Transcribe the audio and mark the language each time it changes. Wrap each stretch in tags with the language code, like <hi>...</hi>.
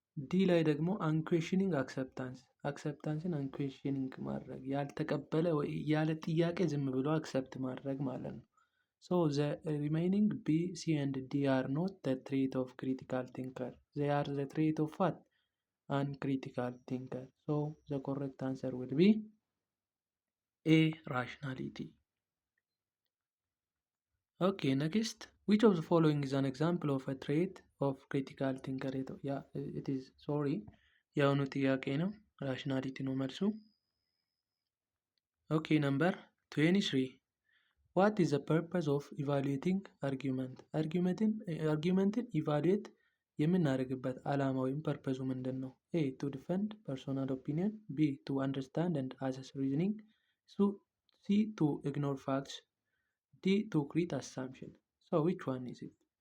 <am>ዲ ላይ ደግሞ አንኩዌሽኒንግ አክሰፕታንስ፣ አክሰፕታንስን አንኩዌሽኒንግ ማድረግ፣ ያልተቀበለ ወይ ያለ ጥያቄ ዝም ብሎ አክሰፕት ማድረግ ማለት ነው።</am> <en>ሶ ዘ ሪሜይኒንግ ቢ ሲ ኤንድ ዲ አር ኖት ዘ ትሬት ኦፍ ክሪቲካል ቲንከር፣ ዘ አር ዘ ትሬት ኦፍ ዋት? አንክሪቲካል ቲንከር። ሶ ዘ ኮሬክት አንሰር ዊል ቢ ኤ ራሽናሊቲ። Okay, next, which of the following is an example of a trait of critical thinker? Yeah, it is, sorry,</en> <am>የአሁኑ ጥያቄ ነው። ራሽናሊቲ ነው መልሱ።</am> <en>Okay, number 23. What is the purpose of evaluating argument?</en> <am>argumenትን ኢቫሉዌት የምናደርግበት ዓላማ ወይም ፐርፐዙ ምንድን ነው?</am> <en>ኤ to defend personal opinion, B to understand and assess reasoning, C to ignore facts, D to create assumption. So which one is it?</en>